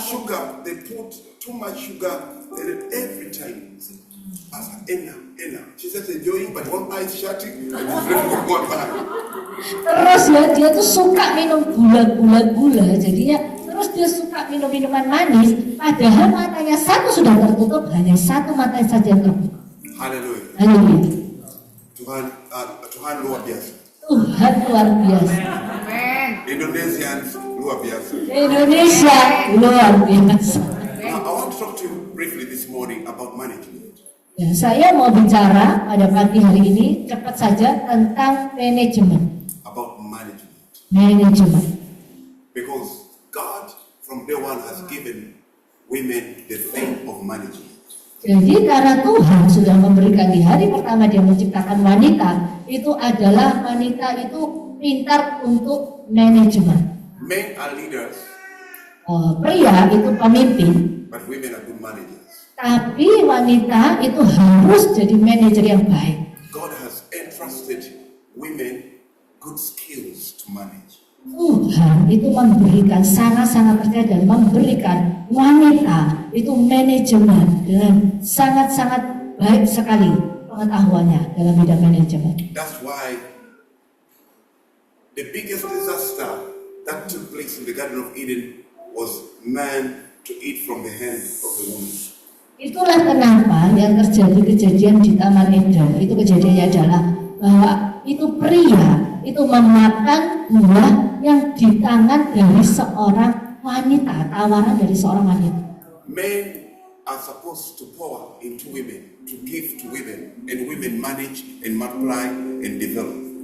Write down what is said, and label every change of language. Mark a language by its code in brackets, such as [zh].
[en] Sugar, they put too much sugar in it every time. Pastor, Ena. She's just enjoying, but one eye is shutting, and she's left with one eye. [id] Terus ya dia tuh suka minum gula, jadinya terus terus dia suka minum minuman manis, padahal matanya satu sudah tertutup, hanya satu mata saja yang terbuka. [en] Hallelujah. [id] Haleluya. Tuhan luar biasa. Tuhan luar biasa. Indonesians luar biasa. Indonesia luar biasa. [en] Now, I want to talk to you briefly this morning about management. [id] Ya, saya mau bicara pada pagi hari ini cepat saja tentang manajemen. [en] About management. [id] Manajemen. [en] Because God from day one has given women the thing of management. [id] Jadi karena Tuhan sudah memberikan di hari pertama dia menciptakan wanita, itu adalah wanita itu pintar untuk manajemen. [en] Men are leaders, [id] Pria itu pemimpin, [en] but women are good managers. [id] tapi wanita itu harus jadi manajer yang baik. [en] God has entrusted women good skills to manage. [id] Tuhan itu memberikan sangat-sangat percaya dan memberikan wanita itu manajemen dengan sangat-sangat baik sekali pengetahuannya dalam bidang manajemen. [en] That's why the biggest disaster that took place in the Garden of Eden was man to eat from the hand of the woman. [id] Itulah kenapa yang terjadi kejadian di Taman Eden. Itu kejadiannya adalah bahwa itu pria itu memakan buah yang di tangan dari seorang wanita, tawaran dari seorang wanita. [en] Men are supposed to pour into women, to give to women, and women manage and multiply and develop.